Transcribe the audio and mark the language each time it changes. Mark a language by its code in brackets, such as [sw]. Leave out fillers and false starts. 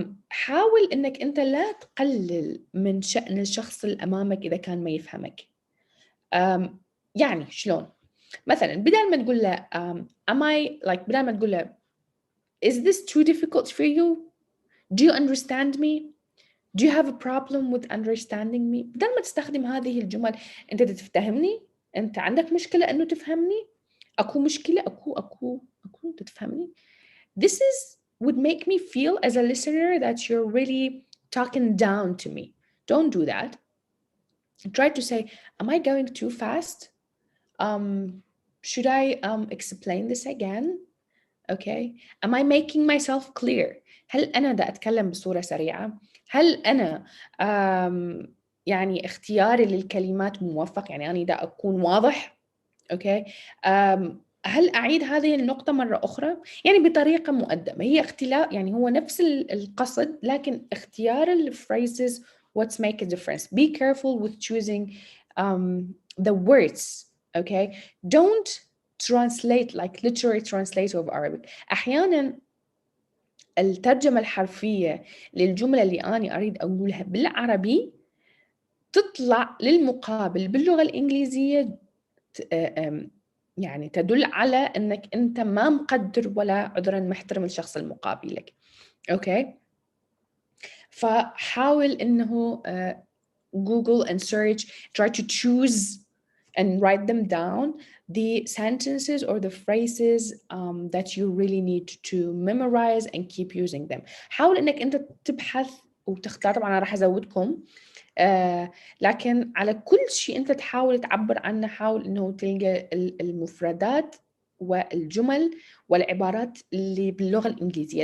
[ar] حاول انك انت لا تقلل من شأن الشخص اللي امامك اذا كان ما يفهمك. يعني شلون؟ مثلا بدل ما تقول له [en] am I like [ar] بدل ما تقول له [en] is this too difficult for you? Do you understand me? Do you have a problem with understanding me? [ar] بدل ما تستخدم هذه الجمل، أنت تتفهمني؟ أنت عندك مشكلة إنه تفهمني؟ أكو مشكلة؟ أكو أنت تفهمني؟ [en] This is would make me feel as a listener that you're really talking down to me. Don't do that. Try to say, am I going too fast? Should I explain this again? Okay. Am I making myself clear؟ [ar] هل أنا دا أتكلم بصورة سريعة؟ هل أنا يعني اختياري للكلمات موفق؟ يعني أنا دا أكون واضح؟ أوكي. هل أعيد هذه النقطة مرة أخرى؟ يعني بطريقة مؤدبة. هي اختلاف، يعني هو نفس القصد لكن اختيار الphrases [en] what's make a difference. Be careful with choosing the words. Okay. Don't translate like literary translate of Arabic. [ar] أحيانا الترجمة الحرفية للجملة اللي أنا أريد أقولها بالعربي تطلع للمقابل باللغة الإنجليزية يعني تدل على أنك أنت ما مقدر ولا عذرا محترم الشخص المقابل لك. أوكي. فحاول أنه [en] Google and search, try to choose and write them down the sentences or the phrases that you really need to memorize and keep using them. [ar] حاول انك انت تبحث وتختار، طبعا انا راح ازودكم لكن على كل شيء انت تحاول تعبر عنه حاول انه تلقى المفردات والجمل والعبارات اللي باللغة الإنجليزية.